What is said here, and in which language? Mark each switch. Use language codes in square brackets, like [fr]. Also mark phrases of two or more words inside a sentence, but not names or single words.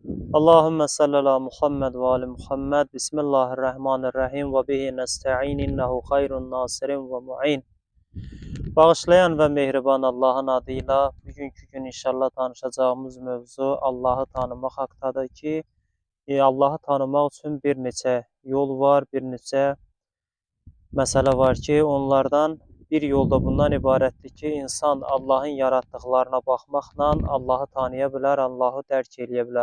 [ar] اللهم صل على محمد وآل محمد. بسم الله الرحمن الرحيم وبه نستعين إنه خير ناصر ومعين. [az] Bağışlayan ve mehriban Allah'ın adıyla bugünkü gün inşallah danışacağımız mövzu Allah'ı tanımaq haqqdadır ki, Allah'ı tanımaq üçün bir neçə yol var, bir neçə məsələ var ki, onlardan bir yolda bundan ibarətdir ki, insan Allah'ın yaratdıqlarına baxmaqla Allah'ı tanıya bilər, Allah'ı dərk edə bilər.